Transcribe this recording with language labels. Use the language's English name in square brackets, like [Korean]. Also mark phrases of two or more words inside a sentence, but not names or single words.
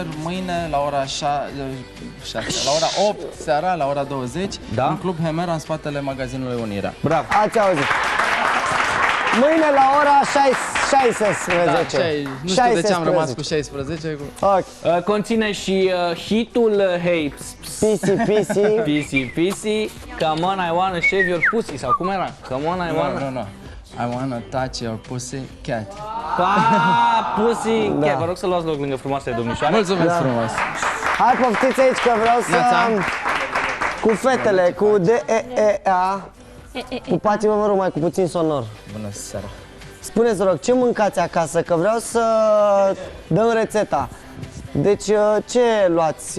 [Romanian] Mâine la ora 6, la ora 8 seara, la ora 20, da? în Club Hemera, în spatele magazinului Unirea. Bravo! Ați auzit. Mâine la ora 16. Da, nu știu de ce am rămas cu 16. Okay. Conține și hitul Hey Pisi, pisi. Pisi, pisi. [English] Come on, I wanna shave your pussy. [Romanian] Sau cum era? [English] Come on, I wanna... [Romanian] Nu. [English] I wanna touch your pussy cat. Pussy cat. [Romanian] Vă rog să luați loc lângă frumoasele domnișoare. Mulțumesc frumos. Hai, poftiți aici că vreau să... Cu fetele, cu D-E-E-A. Pupați-vă, vă rog, mai cu puțin sonor. Bună seara. Spuneți, rog, ce mâncați acasă? Că vreau să dăm rețeta. Deci, ce luați?